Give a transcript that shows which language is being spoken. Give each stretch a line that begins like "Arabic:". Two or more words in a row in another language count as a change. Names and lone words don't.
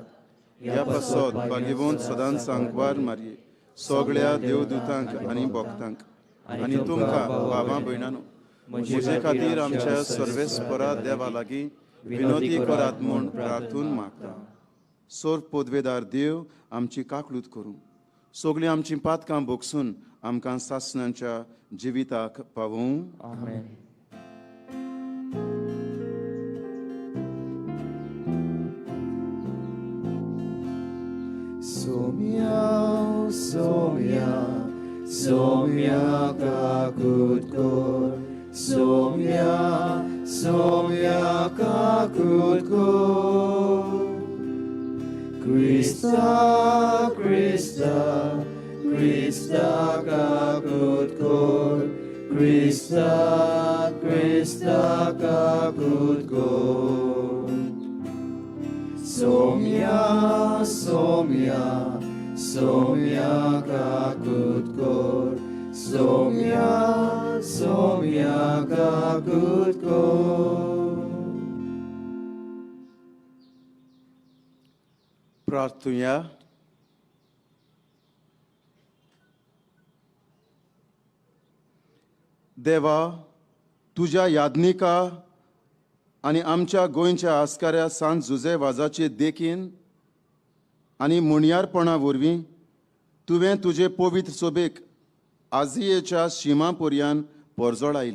Konkani: ह्या पासत भाग्यवंत सदांच सांगवार मारये सगळ्या देवदूतांक आनी भक्तांक आनी तुमकां भावां भयणांनो म्हजे खातीर आमच्या सर्वेस्परा देवा लागीं विनोदी करात म्हूण प्रार्थून मागता. सोर पोदवेदार देव आमची काकलूत करूं, सगळीं आमचीं पातकां भोगसून आमकां सासणांच्या जिविताक पावूं. आमेन. Somia, somia, somia kakut kor. Somia, somia kakut kor. Krista, Krista, Krista kakut kor. Krista, Krista kakut kor. Somia, somia, somia kakut kor. Somia, somia kakut kor. प्रार्थुया. देवा, तुज्या यादनिका आनी आमच्या गोंयच्या आस्काऱ्या सांत जुजे वाजाचे देखीन आनी मुणयारपणा वरवीं तुवें तुजे पवित्र सोबेक आजियेच्या शिमा पर्यान परजोड आयली.